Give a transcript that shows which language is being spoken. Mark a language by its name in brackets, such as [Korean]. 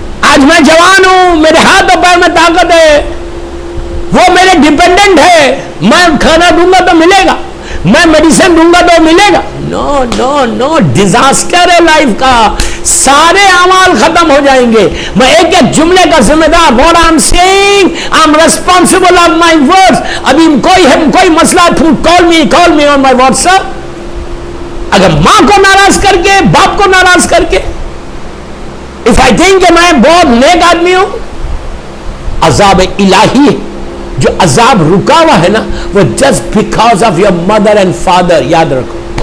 [Urdu] آج میں جوان ہوں، میرے ہاتھ اور پیر میں طاقت ہے، وہ میرے ڈیپینڈنٹ ہے. میں کھانا دوں گا تو ملے گا، میں میڈیسن دوں گا تو ملے گا. نو ڈیزاسٹر ہے لائف کا. سارے اعمال ختم ہو جائیں گے. میں ایک جملے کا ذمہ دار. [English] what I'm saying, I'm responsible of my words. [Urdu] ابھی کوئی مسئلہ [English] call me on my WhatsApp. [Urdu] اگر ماں کو ناراض کر کے، باپ کو ناراض کر کے، [English] if I think [Urdu] کہ میں بہت نیک آدمی ہوں، عذاب الہی ہے. جو عذاب رکا ہوا ہے نا وہ [English] just because of your mother and father. [Urdu] یاد رکھو.